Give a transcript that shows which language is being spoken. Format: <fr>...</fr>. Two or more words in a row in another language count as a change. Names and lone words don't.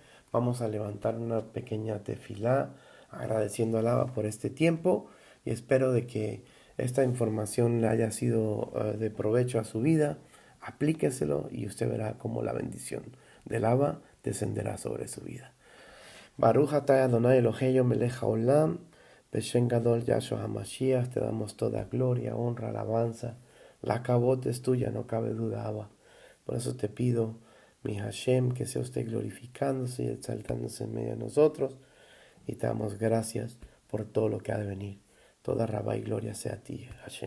<es>Vamos a levantar una pequeña tefilá agradeciendo al Abba por este tiempo y espero de que esta información le haya sido de provecho a su vida. Aplíqueselo y usted verá cómo la bendición del Abba descenderá sobre su vida.</es> <he>ברוך אתה אדני אלהינו מלך העולם בשם גדול יהשוע המשיח,</he> <es>te damos toda gloria, honra, alabanza. La cabot es tuya, no cabe duda, Abba. Por eso te pido, mi Hashem, que sea usted glorificándose y exaltándose en medio de nosotros. Y te damos gracias por todo lo que ha de venir.</es> <he>תודה רבה</he> <es>y gloria sea a ti, Hashem.</es>